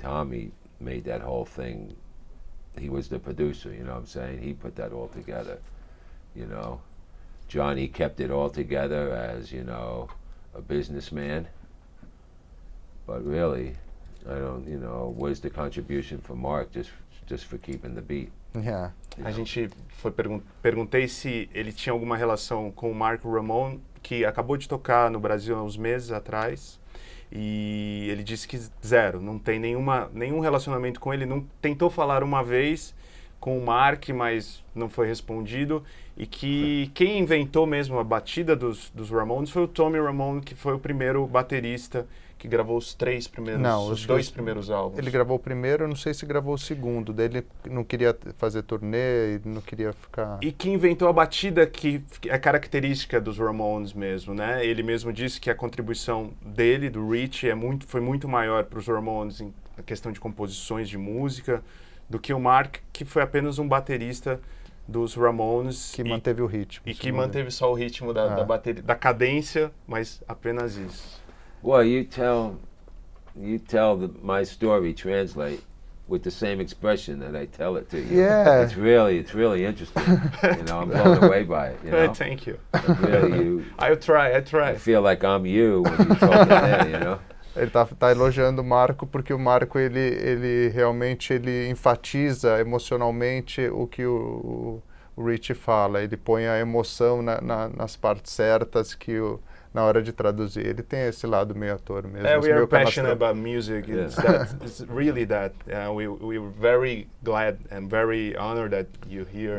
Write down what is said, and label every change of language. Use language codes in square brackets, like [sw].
[en] Tommy made that whole thing. He was the producer, you know what I'm saying? He put that all together, Johnny kept it all together as, a businessman. But really, I don't, where's the contribution for Mark just for keeping the beat? Yeah. [pt] A gente perguntei se ele tinha alguma relação com o Marco Ramone, que acabou de tocar no Brasil há uns meses atrás, e ele disse que zero, não tem nenhum relacionamento com ele, não tentou falar uma vez com o Mark, mas não foi respondido, e que quem inventou mesmo a batida dos Ramones foi o Tommy Ramone, que foi o primeiro baterista que gravou os 3 primeiros, Não, os 2 primeiros álbuns. Ele gravou o primeiro, eu não sei se gravou o segundo. Daí ele não queria fazer turnê e não queria ficar... E que inventou a batida que é característica dos Ramones mesmo, né? Ele mesmo disse que a contribuição dele, do Richie, foi muito maior para os Ramones em questão de composições de música do que o Mark, que foi apenas um baterista dos Ramones. Que manteve o ritmo. E que manteve só o ritmo da bateria, da cadência, mas apenas isso. [en] Well, you tell my story translate with the same expression that I tell it to you. Yeah. It's really interesting. You know, I'm blown away by it. You know? Thank you. Like, really, I try. I feel like I'm you when you talk there, you know. [pt] Ele tá elogiando o Marco porque o Marco ele realmente enfatiza emocionalmente o que o Richie fala. Ele põe a emoção nas partes certas na hora de traduzir. Ele tem esse lado meio ator mesmo. [en] We are passionate about music. It's really that. We're very glad and very honored that you're here.